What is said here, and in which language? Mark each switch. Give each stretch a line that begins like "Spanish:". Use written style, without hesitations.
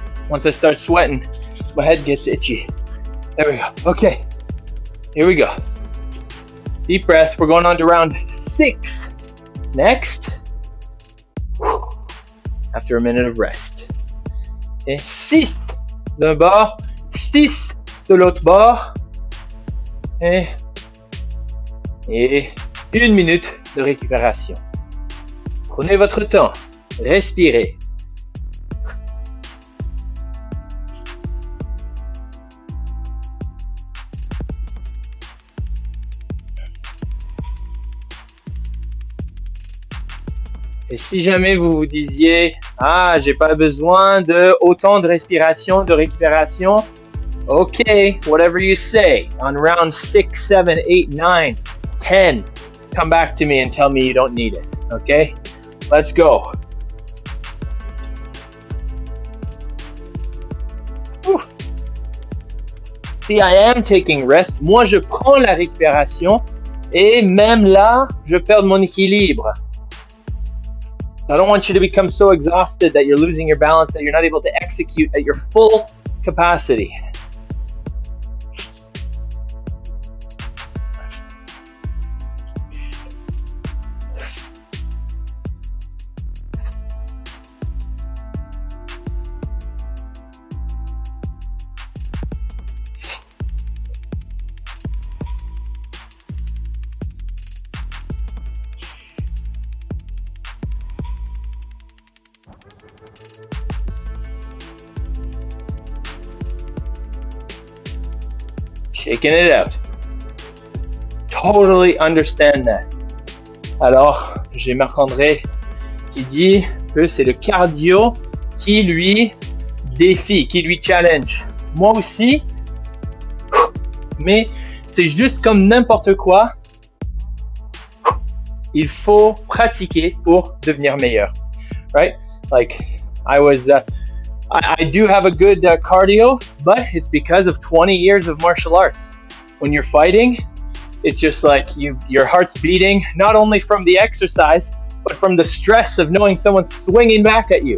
English: Once I start sweating, my head gets itchy. There we go. Okay, here we go. Deep breath. We're going on to round 6 next. After a minute of rest.
French: Et 6 d'un bord, 6 de l'autre bord. Et 1 minute de récupération. Prenez votre temps. Respirez. Et si jamais vous vous disiez, ah, j'ai pas besoin de autant de respiration, de récupération,
English: okay, whatever you say, on round 6, 7, 8, 9, 10, come back to me and tell me you don't need it, okay? Let's go. Whew. See, I am taking rest.
French: Moi, je prends la récupération et même là, je perds mon équilibre.
English: I don't want you to become so exhausted that you're losing your balance, that you're not able to execute at your full capacity. Shaking it out. Totally understand that.
French: Alors, j'ai Marc-André qui dit que c'est le cardio qui lui défie, qui lui challenge. Moi aussi, mais c'est juste comme n'importe quoi. Il faut pratiquer pour devenir meilleur.
English: Right? Like, I do have a good cardio, but it's because of 20 years of martial arts. When you're fighting, it's just like your heart's beating, not only from the exercise, but from the stress of knowing someone's swinging back at you.